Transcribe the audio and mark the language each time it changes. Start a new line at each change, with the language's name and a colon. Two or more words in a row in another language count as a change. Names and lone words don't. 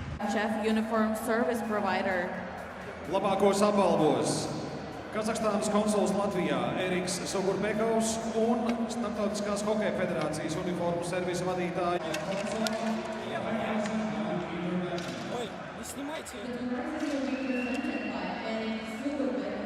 English: IIHF uniform service provider.
Latvian: Labākos apbalvos Kazahstānas konsuls Latvijā Eriks Sogurbekovs un Starptautiskās hokeja federācijas uniformu servisa vadītāja.
Russian: Ой, не снимайте это.